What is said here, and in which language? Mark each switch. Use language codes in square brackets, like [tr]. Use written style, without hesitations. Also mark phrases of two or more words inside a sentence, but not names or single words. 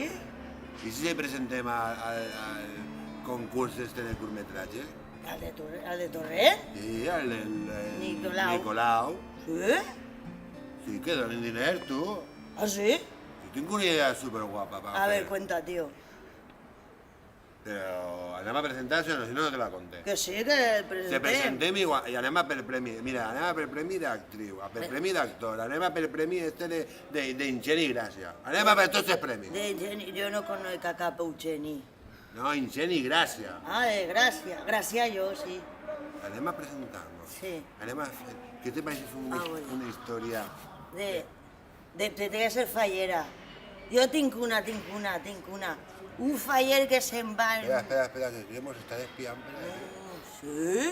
[ca] I si presentem al concurs este de curtmetratge? Al de Torrent? Sí, el Nicolau. Nicolau. Sí? Sí, que donen diners, tu. Ah, sí? Jo tinc una idea superguapa per [es] A ver, cuenta, tío. [ca] Però anem a presentar-se o no, si no, no te la conté. Que sí, que el Se presentem. presentem i anem a per premi. Mira, anem a per premi d'actriu, a per premi d'actor, anem a per premi este d'Ingeni Gràcia. Anem a per tots els premis. [es] De Eugeni, yo no conozco a cap Eugeni. [ca] No, Ingeni Gràcia. [es] Ah, de Gracia. Gracia yo, sí. [ca] Anem a presentar-nos. Sí. Anem a fer... Què te pareix fer bueno. una història? De que ser fallera. Jo tinc una. Un faller que se'n va... Espera, que mos estan espiant per ahí. Sí?